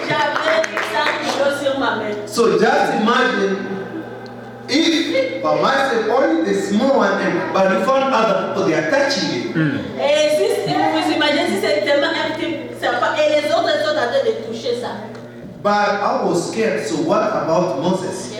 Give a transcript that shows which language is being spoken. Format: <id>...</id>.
<fr>J'avais 100 kilos sur ma main.</fr> <en>So just imagine if by myself only the small one, but you found other people, they are touching it.</en> <fr>Et si vous imaginez si c'est tellement un petit serpent et les autres sont en train de toucher ça.</fr> <en>But I was scared, so what about Moses?</en>